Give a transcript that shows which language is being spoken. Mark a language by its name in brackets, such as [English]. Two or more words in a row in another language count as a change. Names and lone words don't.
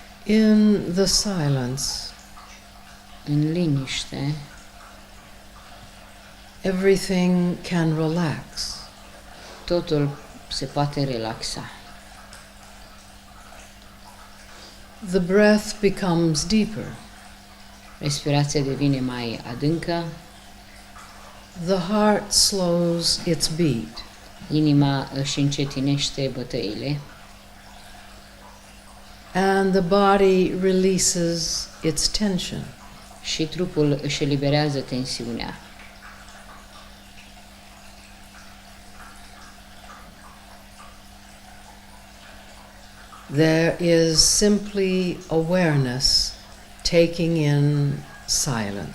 [English] In the silence, [Romanian] în liniște, [English] everything can relax. [Romanian] totul se poate relaxa. [English] The breath becomes deeper. [Romanian] Respirația devine mai adâncă, [English] The heart slows its beat. [Romanian] inima își încetinește bătăile [English] And the body releases its tension. [Romanian] și trupul își eliberează tensiunea. [English] There is simply awareness taking in silence.